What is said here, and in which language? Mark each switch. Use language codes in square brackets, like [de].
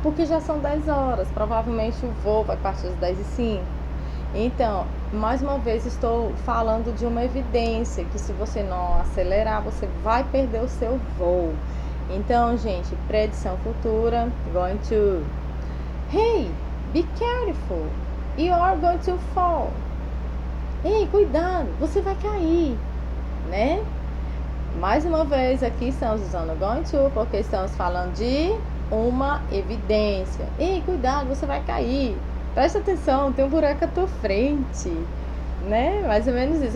[pt] Porque já são 10 horas. Provavelmente o voo vai partir às 10h05. Então, mais uma vez, estou falando de uma evidência que se você não acelerar, você vai perder o seu voo. Então, gente, predição futura, going to. [en] Hey, be careful, you are going to fall. [pt] Ei, cuidado, você vai cair, né? Mais uma vez, aqui estamos usando going to, porque estamos falando de uma evidência. Ei, cuidado, você vai cair. Presta atenção, tem um buraco à tua frente, né? Mais ou menos isso.